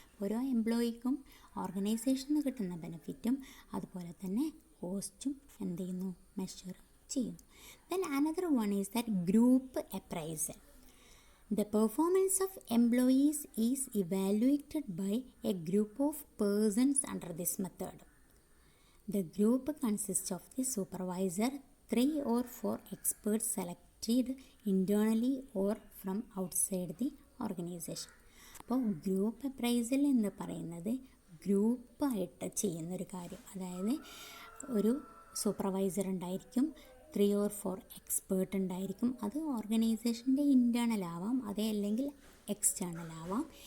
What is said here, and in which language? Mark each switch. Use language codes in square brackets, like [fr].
[ml] ഓരോ എംപ്ലോയിക്കും ഓർഗനൈസേഷനിൽ നിന്ന് കിട്ടുന്ന ബെനിഫിറ്റും അതുപോലെ തന്നെ കോസ്റ്റും എന്ത് ചെയ്യുന്നു, മെഷർ ചെയ്യുന്നു. [en] Then another one is that group appraisal. The performance of employees is evaluated by a group of persons under this method. The group consists of the supervisor, 3 or 4 experts selected internally or from outside the organization. [ml] അപ്പോൾ group appraisal എന്ന് പറയുന്നത് ഗ്രൂപ്പായിട്ട് ചെയ്യുന്നൊരു കാര്യം. അതായത് ഒരു supervisor ഉണ്ടായിരിക്കും, 3 or 4 expert ഉണ്ടായിരിക്കും. അത് ഓർഗനൈസേഷൻ്റെ ഇൻറ്റേർണൽ ആവാം, അതേ അല്ലെങ്കിൽ എക്സ്റ്റേണൽ ആവാം.